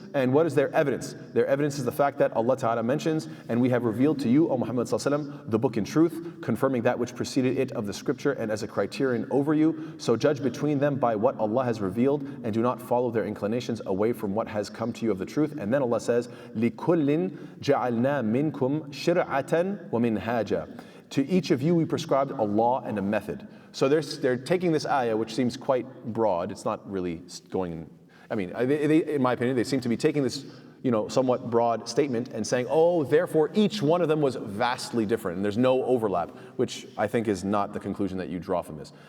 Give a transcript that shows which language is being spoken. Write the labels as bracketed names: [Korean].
[English] And what is their evidence? Their evidence is the fact that Allah Ta'ala mentions, and we have revealed to you, O Muhammad Sallallahu Alaihi Wasallam, the book in truth, confirming that which preceded it of the scripture and as a criterion over you. So judge between them by what Allah has revealed and do not follow their inclinations away from what has come to you of the truth. And then Allah says, [Arabic] لِكُلٍّ جَعَلْنَا مِنْكُمْ شِرْعَةً وَمِنْهَاجًا. [English] To each of you we prescribed a law and a method. So they're taking this ayah, which seems quite broad. It's not really going, in my opinion, they seem to be taking this somewhat broad statement and saying, oh, therefore each one of them was vastly different and there's no overlap, which I think is not the conclusion that you draw from this.